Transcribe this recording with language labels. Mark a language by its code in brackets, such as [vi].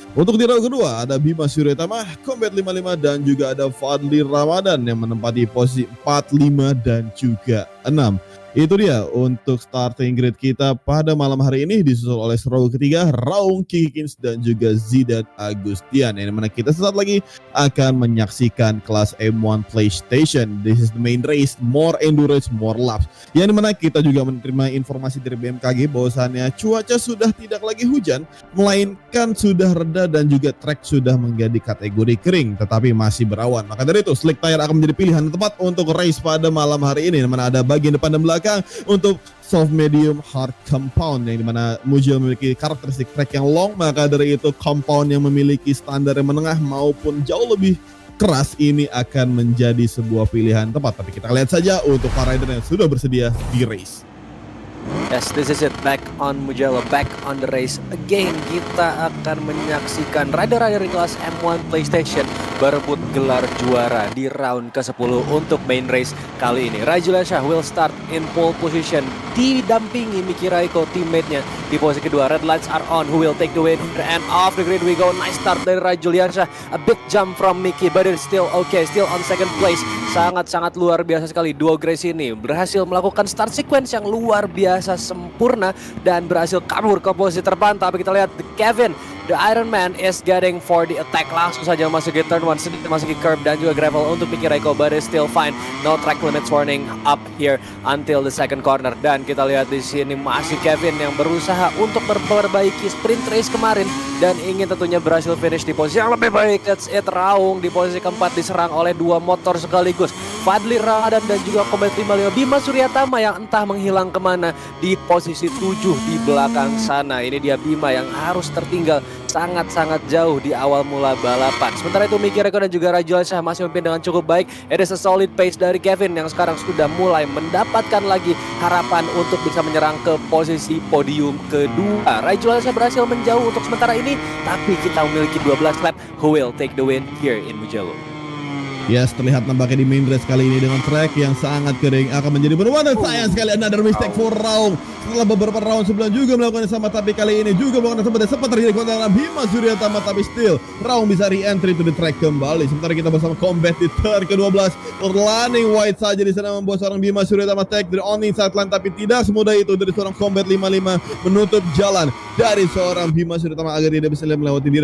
[id] Untuk di row kedua ada Bima Suryatama, Combat 55 dan juga ada Fadli Ramadan yang menempati posisi 4, 5 dan juga 6. Itu dia untuk starting grid kita pada malam hari ini, disusul oleh row ketiga Raung, Kiki Kins dan juga Zidan Agustian, yang mana kita sesaat lagi akan menyaksikan kelas M1 PlayStation. [en] This is the main race, more endurance, more laps. [id] Yang dimana kita juga menerima informasi dari BMKG bahwasannya cuaca sudah tidak lagi hujan, melainkan sudah reda dan juga track sudah menjadi kategori kering, tetapi masih berawan. Maka dari itu slick tire akan menjadi pilihan tepat untuk race pada malam hari ini, yang mana ada bagian depan dan belakang untuk soft, medium, hard compound, yang dimana Mugello memiliki karakteristik track yang long. Maka dari itu compound yang memiliki standar yang menengah maupun jauh lebih keras ini akan menjadi sebuah pilihan tepat. Tapi kita lihat saja untuk para rider yang sudah bersedia di race. [en] Yes, this is it, back on Mugello, back on the race again. [id] Kita akan menyaksikan rider-rider di kelas M1 PlayStation berebut gelar juara di round ke-10 untuk main race kali ini. [en] Ray Juliansyah will start in pole position, [id] didampingi Miki Raikko teammate-nya di posisi kedua. [en] Red lights are on, who will take the win and off the grid we go. Nice start dari Ray Juliansyah, a big jump from Miki, but it's still okay, still on second place. [id] Sangat-sangat luar biasa sekali duo Grace ini berhasil melakukan start sequence yang luar biasa sempurna dan berhasil kabur ke posisi terpantau. Tapi kita lihat Kevin, [en] the Iron Man is getting for the attack, [id] langsung saja memasuki turn 1, sedikit memasuki curb dan juga gravel untuk Miki Raiko, [en] but is still fine. No track limits warning up here until the second corner. [id] Dan kita lihat di sini masih Kevin yang berusaha untuk memperbaiki sprint race kemarin dan ingin tentunya berhasil finish di posisi yang lebih baik. [en] That's it. [id] Raung di posisi keempat diserang oleh 2 motor sekaligus, Fadli Ramadan dan juga Combat 55 Bima Suryatama yang entah menghilang kemana di posisi 7 di belakang sana. Ini dia Bima yang harus tertinggal sangat-sangat jauh di awal mula balapan. Sementara itu Miki Raiko dan juga Rajul Syah masih memimpin dengan cukup baik. [en] It is a solid pace [id] dari Kevin yang sekarang sudah mulai mendapatkan lagi harapan untuk bisa menyerang ke posisi podium kedua. Rajul Syah berhasil menjauh untuk sementara ini, tapi kita memiliki 12 lap. [en] Who will take the win here in Mugello? [id] Yes, terlihat nampaknya di main race kali ini dengan track yang sangat kering akan menjadi berwarna. Sayang sekali [en] another mistake for Raung. [id] Setelah beberapa round sebelum juga melakukan yang sama, tapi kali ini juga melakukan yang sama. Sempat terjadi kontak dengan Bima Suryatama, tapi still Raung bisa [en] re-entry to the track [id] kembali. Sementara kita bersama Combat di turn ke-12. Landing wide saja di sana membuat seorang Bima Suryatama take dari [en] on inside line, [id] tapi tidak semudah itu dari seorang Combat 55 menutup jalan dari seorang Bima Suryatama agar dia bisa melewati diri.